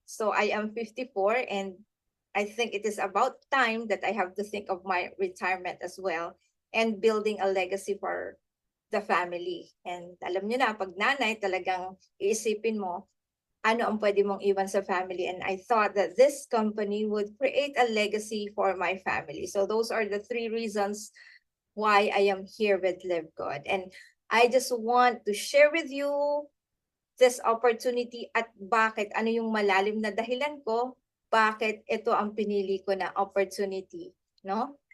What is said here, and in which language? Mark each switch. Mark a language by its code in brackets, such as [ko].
[en] So I am 54, and I think it is about time that I have to think of my retirement as well and building a legacy for the family. And [tl] alam niyo na, pag nanay, talagang iisipin mo, ano ang pwede mong iwan sa family. [en] And I thought that this company would create a legacy for my family. So those are the 3 reasons why I am here with Live Good. And I just want to share with you this opportunity [tl] at bakit, ano yung malalim na dahilan ko, bakit ito ang pinili ko na opportunity, no?